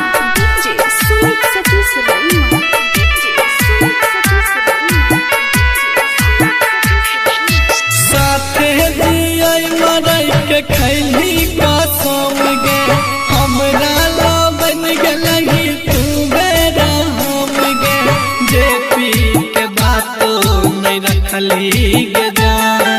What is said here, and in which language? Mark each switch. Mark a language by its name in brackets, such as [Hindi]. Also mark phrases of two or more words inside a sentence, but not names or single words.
[English] DJ Sumit Satish Raima. DJ Sumit Satish Raima. [Magahi] साथे जियाई मरई के खैली कसम गे हमरा ला बन गलही तू बेरा हम गे जे पी के बातो नहीं रखली गे जान